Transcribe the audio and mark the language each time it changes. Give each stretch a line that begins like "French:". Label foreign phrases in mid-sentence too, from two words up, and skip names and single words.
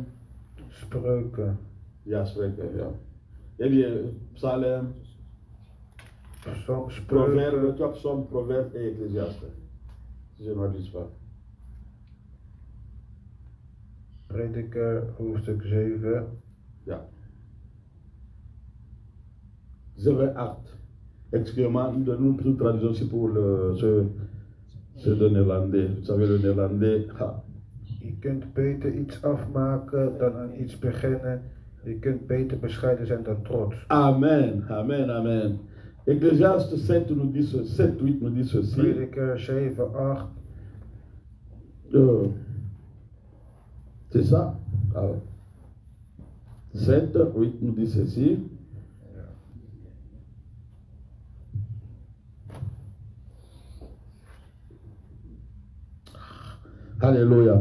Dutch: Spreuken. Ja, spreken, ja. Hébreu, Psalm, Spreuken.
French: Proverbe, tu as Psalm, Proverbe et Ecclésiaste. Si je ne m'abuse pas.
Dutch: Prediker, hoofdstuk 7. Ja. 7-8.
French: Excusez-moi, nous donnons une traduction aussi pour ce de néerlandais. Vous savez, le néerlandais. Ah.
Dutch: Je kunt beter iets afmaken dan aan iets beginnen. Je kunt beter bescheiden zijn dan trots. Amen, amen, amen.
French: Ecclésiaste 7, nous dit 7-8 nous dit ceci.
Dutch: Prediker 7, 8.
French: C'est ça. Ah. 7-8 nous dit ceci. Alléluia.